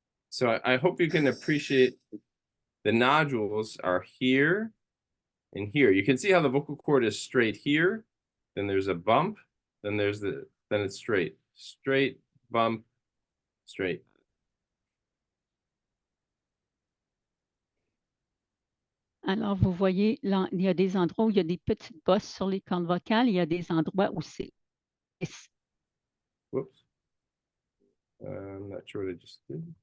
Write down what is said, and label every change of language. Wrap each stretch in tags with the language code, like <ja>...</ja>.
<en>So I hope you can appreciate the nodules are here and here. You can see how the vocal cord is straight here, then there's a bump, then it's straight, straight, bump, straight.</en> <fr>Alors, vous voyez, là, il y a des endroits où il y a des petites bosses sur les cordes vocales. Il y a des endroits où c'est...</fr> <en>Whoops. I'm not sure what I just did.</en>